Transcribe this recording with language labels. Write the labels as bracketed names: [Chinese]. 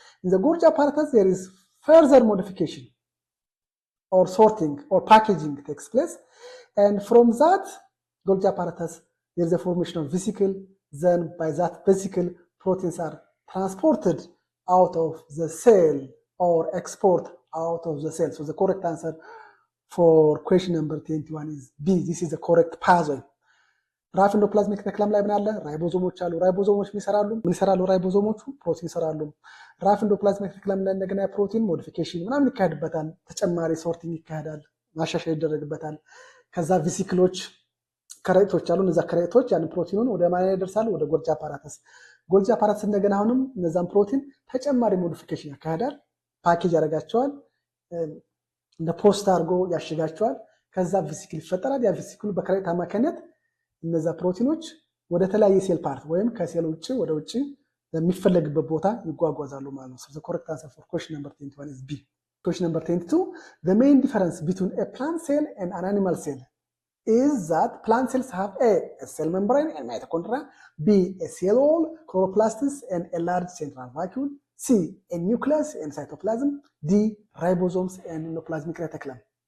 [English] In the Golgi apparatus, there is further modification or sorting or packaging takes place, and from that Golgi apparatus, there is a formation of vesicle, then by that vesicle, proteins are transported out of the cell or export out of the cell. So the correct answer for question number 21 is B. This is the correct pathway. [Amharic] ራፍ ኢንዶፕላዝሚክ ተክለም ላይ ምን አለ? ራይቦዞሞች አሉ። ራይቦዞሞች ምን ይሰራሉ? ራይቦዞሞቹ ፕሮቲን ይሰራሉ። ራፍ ኢንዶፕላዝሚክ ተክለም ላይ እንደገና ፕሮቲን ሞዲፊኬሽን ምናምን ይካሄድበታል። ተጨማሪ ሶርቲንግ ይካሄዳል፣ ማሻሻያ ይደረግበታል። ከዛ ቪሲክሎች ከረጢቶች አሉ። እነዛ ከረጢቶች ያን ፕሮቲኑን ወደ ማን ያደርሳሉ? ወደ ጎልጂ አፓራተስ። ጎልጂ አፓራተስ እንደገና አሁንም እነዛን ፕሮቲን ተጨማሪ ሞዲፊኬሽን ያካሄዳል፣ ፓኬጅ ያደርጋቸዋል፣ እንደ ፖስት አድርጎ ያሽጋቸዋል። ከዛ ቪሲክል ይፈጠራል። ያ ቪሲክሉ በከረጢት አማካኝነት እነዛ ፕሮቲኖች ወደ ተለያየ ሴል ፓርት ወይም ከሴል ውጭ ወደ ውጭ የሚፈለግበት ቦታ ይጓጓዛሉ ማለት ነው። [English] So the correct answer for question number 21 is B. Question number 22, the main difference between a plant cell and an animal cell is that plant cells have a cell membrane and mitochondria, B, a cell wall, chloroplasts, and a large central vacuole, C, a nucleus and cytoplasm, D, ribosomes and endoplasmic reticulum.